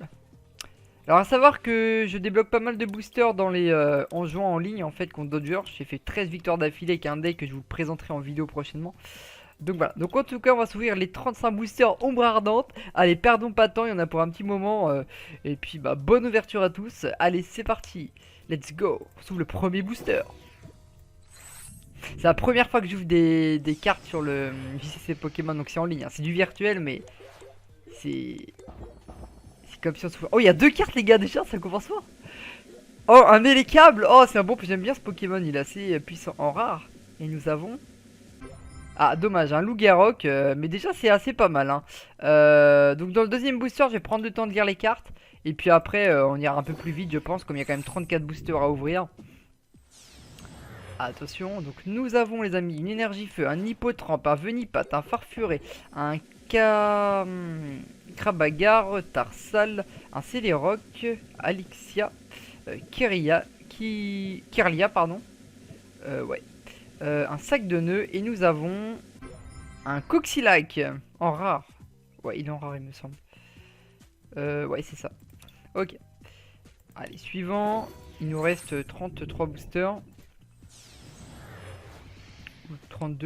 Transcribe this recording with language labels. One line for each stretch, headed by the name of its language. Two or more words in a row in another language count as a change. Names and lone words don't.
French: Alors à savoir que je débloque pas mal de boosters en jouant en ligne en fait contre Dodgers. J'ai fait 13 victoires d'affilée avec un deck que je vous présenterai en vidéo prochainement. Donc voilà, donc en tout cas on va s'ouvrir les 35 boosters ombre ardente. Allez, perdons pas de temps, il y en a pour un petit moment. Et puis bah bonne ouverture à tous. Allez, c'est parti,
English: let's go.
French: On s'ouvre le premier booster. C'est la première fois que j'ouvre des cartes sur le JCC Pokémon, donc c'est en ligne, hein. C'est du virtuel mais c'est... comme si on se... Oh, il y a 2 cartes, les gars, déjà, ça commence fort. Oh, un Élécable. Oh, c'est un bon. J'aime bien ce Pokémon, il est assez puissant en rare. Et nous avons. Ah, dommage, un Loup-Garok. Mais déjà, c'est assez pas mal. Hein. Donc, dans le deuxième booster, je vais prendre le temps de lire les cartes. Et puis après, on ira un peu plus vite, je pense, comme il y a quand même 34 boosters à ouvrir. Attention, donc nous avons, les amis, une énergie feu, un hippotrampe, un venipat, un farfuré, un Krabagar, Tarsal, un Célérok, Alixia, Kirlia, pardon. Ouais. Un sac de nœuds. Et nous avons un Coxilac en rare. Ouais, il est en rare, il me semble. Ouais, c'est ça. Ok. Allez, suivant. Il nous reste 33 boosters. Ou 32.